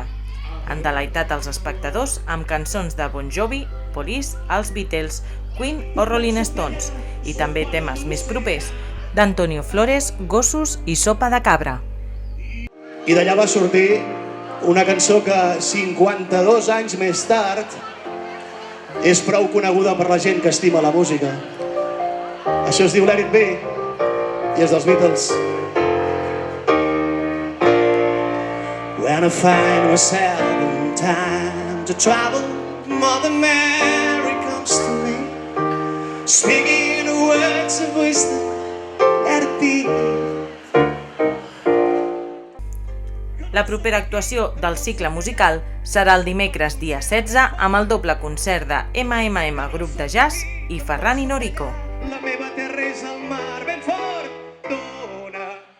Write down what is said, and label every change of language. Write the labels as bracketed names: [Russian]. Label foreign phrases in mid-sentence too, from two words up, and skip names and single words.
[Catalan] Han deleitat els espectadors amb cançons de Bon Jovi, Police, els Beatles, Queen o Rolling Stones i també temes més propers d'Antonio Flores, Gossos i Sopa de Cabra. I d'allà va sortir una cançó que 52 anys més tard és prou coneguda per la gent que estima la música. Això es diu Let It Be i és dels Beatles. [English] When I find myself in time to travel, Mother Mary comes to me, speaking the words of wisdom, let it be. [Catalan] La propera actuació del cicle musical serà el dimecres dia 16 amb el doble concert de MMM Grup de Jazz i Ferran i Norico. La meva terra és el mar ben fort d'una.